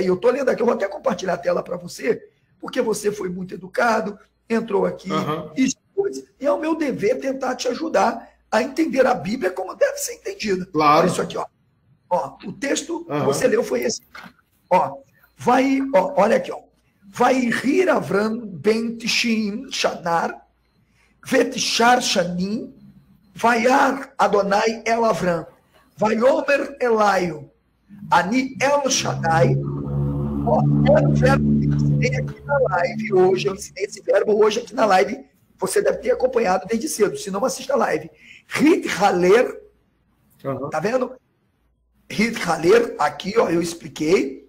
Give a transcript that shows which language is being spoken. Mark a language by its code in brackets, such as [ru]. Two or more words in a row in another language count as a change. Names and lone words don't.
[pt] Eu estou lendo aqui, eu vou até compartilhar a tela para você, porque você foi muito educado, entrou aqui, e é o meu dever tentar te ajudar a entender a Bíblia como deve ser entendida. Claro. Olha isso aqui, ó. O texto que você leu foi esse. Olha aqui, ó. [he] ויהי אברם בן תשעים שנה ותשע שנים וירא אדני אל אברם ויאמר אליו אני אל שדי. [pt] É o verbo que eu ensinei aqui na live hoje. Eu ensinei esse verbo hoje aqui na live. Você deve ter acompanhado desde cedo, se não assista a live. Rit Haler, tá vendo? Rit Haler, aqui, ó, eu expliquei.